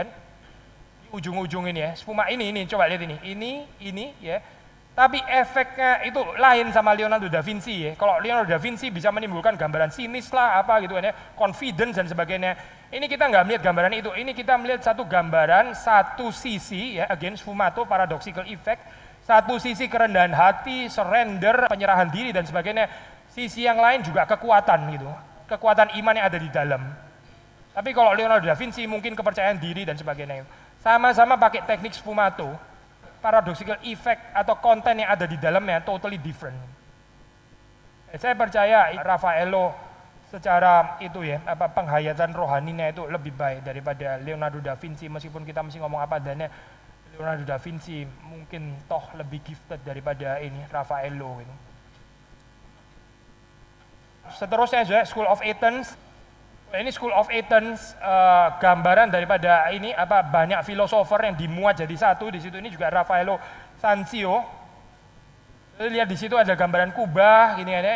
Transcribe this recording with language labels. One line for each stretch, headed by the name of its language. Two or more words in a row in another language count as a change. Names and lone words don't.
Indonesian: Ujung-ujung ini ya, sfuma ini coba lihat ini ya. Tapi efeknya itu lain sama Leonardo da Vinci ya. Kalau Leonardo da Vinci bisa menimbulkan gambaran sinis lah apa gitu kan ya, confidence dan sebagainya. Ini kita nggak melihat gambaran itu. Ini kita melihat satu gambaran satu sisi ya,
English: again sfumato paradoxical effect.
Indonesian: Satu sisi kerendahan hati, surrender, penyerahan diri dan sebagainya. Sisi yang lain juga kekuatan gitu. Kekuatan iman yang ada di dalam. Tapi kalau Leonardo da Vinci mungkin kepercayaan diri dan sebagainya. Sama-sama pakai teknik sfumato,
English: paradoxical effect
Indonesian: atau konten yang ada di dalamnya
English: totally different.
Indonesian: Saya percaya Raffaello secara itu ya, penghayatan rohaninya itu lebih baik daripada Leonardo da Vinci, meskipun kita mesti ngomong apa adanya. Leonardo da Vinci mungkin toh lebih gifted daripada ini Raffaello gitu. Seterusnya juga School of Athens. Ini School of Athens gambaran daripada ini banyak filosofer yang dimuat jadi satu di situ. Ini juga Raffaello Sanzio. Lihat di situ ada gambaran kubah gini ya.